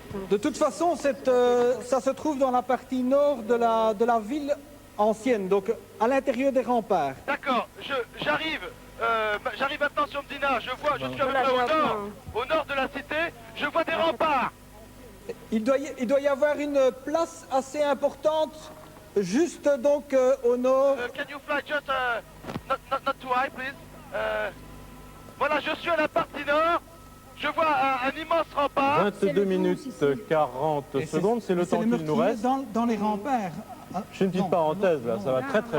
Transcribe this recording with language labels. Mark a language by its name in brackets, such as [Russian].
[French] De toute façon, ça se trouve dans la partie nord de la ville ancienne, donc à l'intérieur des remparts. D'accord, j'arrive. J'arrive maintenant sur Medina. Je suis à peu Voilà, près j'ai au nord de la cité. Je vois des remparts. Il doit y avoir une place assez importante, juste donc au nord. [English] Can you fly just not too high, please? [French] Voilà, je suis à la partie nord. Je vois un immense rempart. 22 minutes 40 secondes, c'est le temps qu'il nous reste. Dans les remparts. Je fais une petite parenthèse là, ça va très très